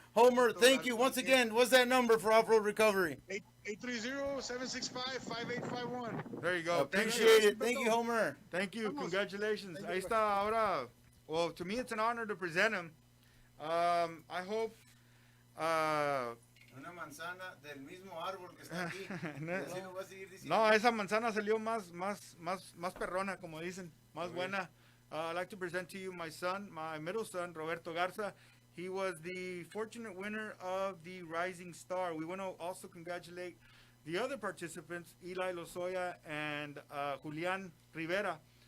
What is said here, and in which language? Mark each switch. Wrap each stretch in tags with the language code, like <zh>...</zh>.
<en>Homer, thank you once again. What's that number for off-road recovery? 830-765-5851. There you go. Appreciate it. Thank you, Homer. Thank you. Congratulations.</en> <es>Ahí está ahora.</es> <en>Well, to me, it's an honor to present him. I hope.</en> <es>Una manzana del mismo árbol que está aquí. No, esa manzana salió más perrona, como dicen, más buena.</es> <en>I'd like to present to you my son, my middle son, Roberto Garza. He was the fortunate winner of the Rising Star. We want to also congratulate the other participants, Eli Lozoya and Julian Rivera.</en>